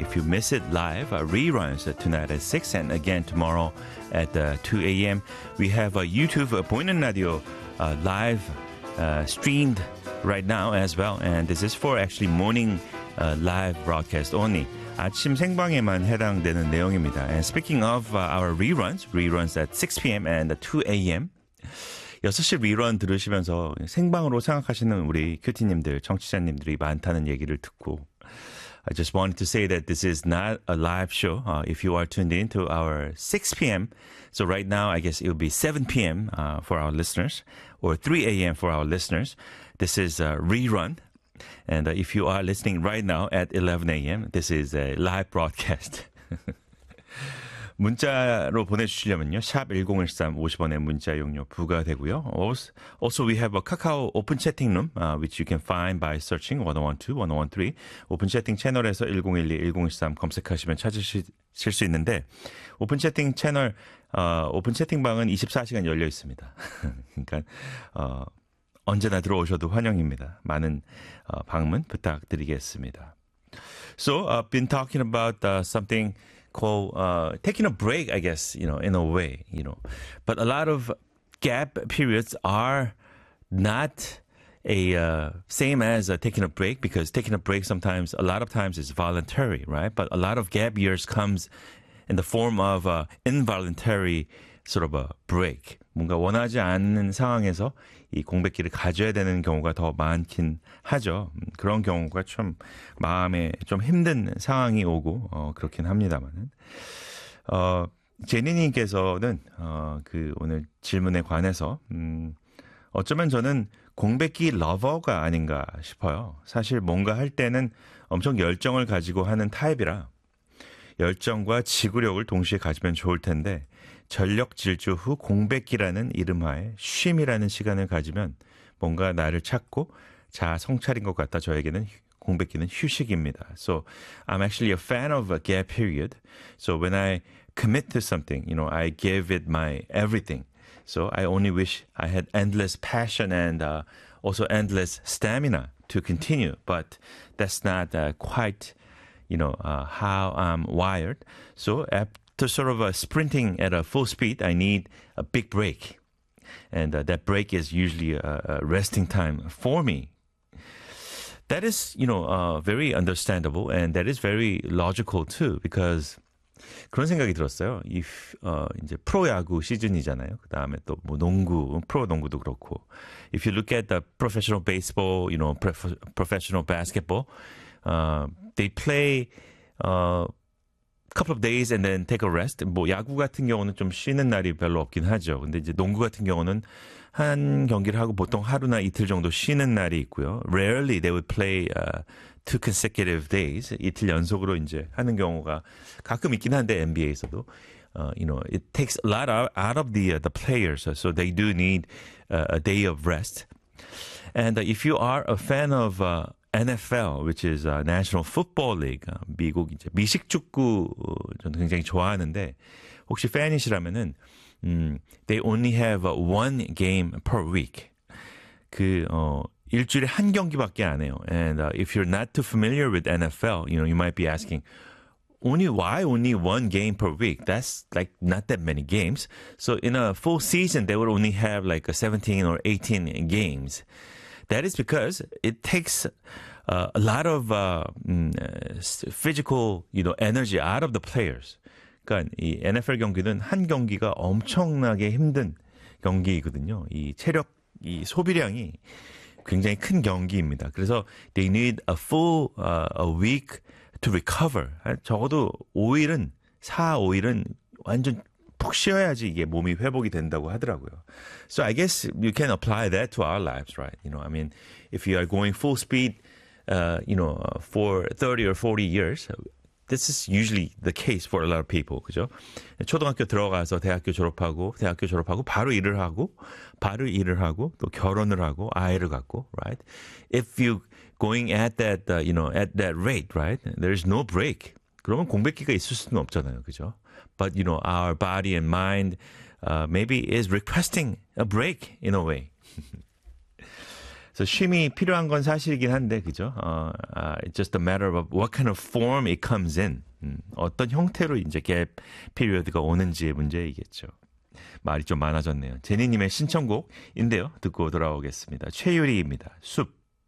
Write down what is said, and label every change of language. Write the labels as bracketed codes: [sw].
[en] If you miss it live, reruns tonight at 6 and again tomorrow at 2 a.m. We have a YouTube Boinan Radio live streamed right now as well. And this is for actually morning live broadcast only. [ko] 아침 생방에만 해당되는 내용입니다. [en] And speaking of our reruns at 6 p.m. and 2 a.m. [ko] 6시 리런 들으시면서 생방으로 생각하시는 우리 큐티님들, 청취자님들이 많다는 얘기를 듣고 [en] I just wanted to say that this is not a live show if you are tuned in to our 6 p.m. So right now, I guess it would be 7 p.m. For our listeners or 3 a.m. for our listeners. This is a rerun. And if you are listening right now at 11 a.m., this is a live broadcast. [ko] 문자로 보내주시려면요. 샵 1013 50원의 문자 용료 부과되고요. [en] Also, we have a Kakao open chatting room, which you can find by searching 1012, 1013. [ko] Open chatting 채널에서 1012, 1013 검색하시면 찾으실 수 있는데, 오픈 채팅 채널, 오픈 채팅방은 24시간 열려 있습니다. 그러니까, 언제나 들어오셔도 환영입니다. 많은 방문 부탁드리겠습니다. [en] So, I've been talking about something called taking a break, I guess, you know, in a way, you know. But a lot of gap periods are not a same as taking a break, because taking a break sometimes, a lot of times is voluntary, right? But a lot of gap years comes in the form of involuntary sort of a break. [ko] 뭔가 원하지 않는 상황에서 이 공백기를 가져야 되는 경우가 더 많긴 하죠. 그런 경우가 좀 마음에 좀 힘든 상황이 오고 그렇긴 합니다만은 제니님께서는 그 오늘 질문에 관해서 어쩌면 저는 공백기 러버가 아닌가 싶어요. 사실 뭔가 할 때는 엄청 열정을 가지고 하는 타입이라 열정과 지구력을 동시에 가지면 좋을 텐데 전력 질주 후 공백기라는 이름하에 쉼이라는 시간을 가지면 뭔가 나를 찾고 자아 성찰인 것 같다. 저에게는 공백기는 휴식입니다. [en] So I'm actually a fan of a gap period. So when I commit to something, you know, I give it my everything. So I only wish I had endless passion and also endless stamina to continue. But that's not quite, you know, how I'm wired. So to sort of sprinting at a full speed, I need a big break. And that break is usually a resting time for me. That is, you know, very understandable. And that is very logical too. Because [ko] 그런 생각이 들었어요. [en] If, [ko] 이제 프로야구 시즌이잖아요. 그 다음에 또 뭐 농구, 프로농구도 그렇고. [en] If you look at the professional baseball, you know, professional basketball, they play couple of days and then take a rest. [ko] 뭐 야구 같은 경우는 좀 쉬는 날이 별로 없긴 하죠. 근데 이제 농구 같은 경우는 한 경기를 하고 보통 하루나 이틀 정도 쉬는 날이 있고요. [en] Rarely they would play two consecutive days. [ko] 이틀 연속으로 이제 하는 경우가 가끔 있긴 한데 NBA에서도 [en] you know, it takes a lot out of the players. So they do need a day of rest. And if you are a fan of NFL, which is National Football League, [ko] 미국 이제 미식축구 저는 굉장히 좋아하는데 혹시 팬이시라면은 [en] they only have one game per week. [ko] 그 일주일에 한 경기밖에 안 해요. [en] And if you're not too familiar with NFL, you know, you might be asking, why only one game per week? That's like not that many games. So in a full season, they would only have like 17 or 18 games. That is because it takes a lot of physical, you know, energy out of the players. [ko] 그러니까 이 NFL 경기는 한 경기가 엄청나게 힘든 경기이거든요. 이 체력, 이 소비량이 굉장히 큰 경기입니다. 그래서 [en] they need a full a week to recover. [ko] 적어도 5일은 4, 5일은 완전 푹 쉬어야지 이게 몸이 회복이 된다고 하더라고요. [en] So I guess you can apply that to our lives, right? You know, I mean, if you are going full speed, you know, for 30 or 40 years, this is usually the case for a lot of people, [ko] 그죠? 초등학교 들어가서 대학교 졸업하고 바로 일을 하고 또 결혼을 하고 아이를 갖고, [en] right? If you going at that, you know, at that rate, right? There is no break. [ko] 그러면 공백기가 있을 수는 없잖아요, 그죠? [en] But, you know, our body and mind, maybe is requesting a break in a way. [ko] 그래서 쉼이 필요한 건 사실이긴 한데 그죠? [en] It's just a matter of what kind of form it comes in. [ko] 어떤 형태로 이제 gap period가 오는지의 문제이겠죠. 말이 좀 많아졌네요. 제니님의 신청곡인데요. 듣고 돌아오겠습니다. 최유리입니다. 숲.